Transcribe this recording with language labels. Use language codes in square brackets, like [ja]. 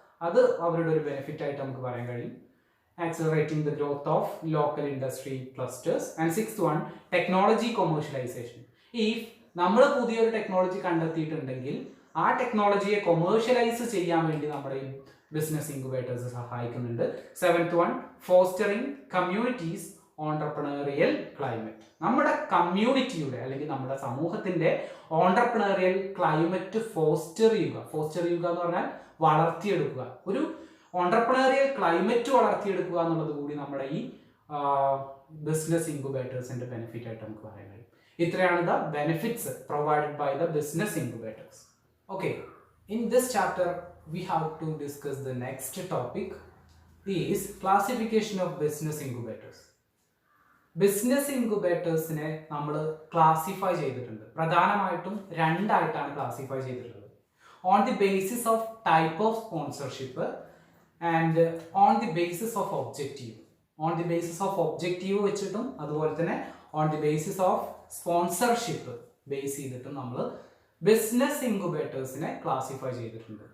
[ml] അത് അവരുടെ ഒരു ബെനിഫിറ്റ് ആയിട്ട് നമുക്ക് പറയാൻ കഴിയും. [en] Accelerating the growth of local industry clusters. And sixth one, technology commercialization. [ml] If നമ്മൾ പുതിയൊരു ടെക്നോളജി കണ്ടെത്തിയിട്ടുണ്ടെങ്കിൽ ആ ടെക്നോളജിയെ കൊമേഴ്ഷ്യലൈസ് ചെയ്യാൻ വേണ്ടി നമ്മുടെ ഈ ബിസിനസ് ഇൻക്യുബേറ്റേഴ്സ് സഹായിക്കുന്നുണ്ട്. [en] Seventh one, fostering communities entrepreneurial climate. [ml] നമ്മുടെ കമ്മ്യൂണിറ്റിയുടെ അല്ലെങ്കിൽ നമ്മുടെ സമൂഹത്തിന്റെ ഓണ്ടർപ്രണറിയൽ ക്ലൈമറ്റ് ഫോസ്റ്റർ ചെയ്യുക എന്ന് പറഞ്ഞാൽ വളർത്തിയെടുക്കുക. ഒരു ഓണ്ടർപ്രണറിയൽ ക്ലൈമറ്റ് വളർത്തിയെടുക്കുക എന്നുള്ളത് കൂടി നമ്മുടെ ഈ ബിസിനസ് ഇൻക്യുബേറ്റേഴ്സിന്റെ ബെനിഫിറ്റ് ആയിട്ട് നമുക്ക് പറയാൻ കഴിയും. [en] ഇത്രയാണ് the benefits provided by the business incubators. Okay, in this chapter we have to discuss the next topic is classification of business incubators. [ml] Business ഇൻക്യുബേറ്റേഴ്സിനെ നമ്മൾ ക്ലാസിഫൈ ചെയ്തിട്ടുണ്ട്. പ്രധാനമായിട്ടും രണ്ടായിട്ടാണ് ക്ലാസിഫൈ ചെയ്തിട്ടുള്ളത്. [en] On the basis of type of sponsorship and on the basis of objective. On the basis of objective [ml] വെച്ചിട്ടും അതുപോലെ തന്നെ [en] on the basis of sponsorship [ml] base ചെയ്തിട്ടും നമ്മൾ business ഇൻക്യുബേറ്റേഴ്സിനെ classify ചെയ്തിട്ടുണ്ട്.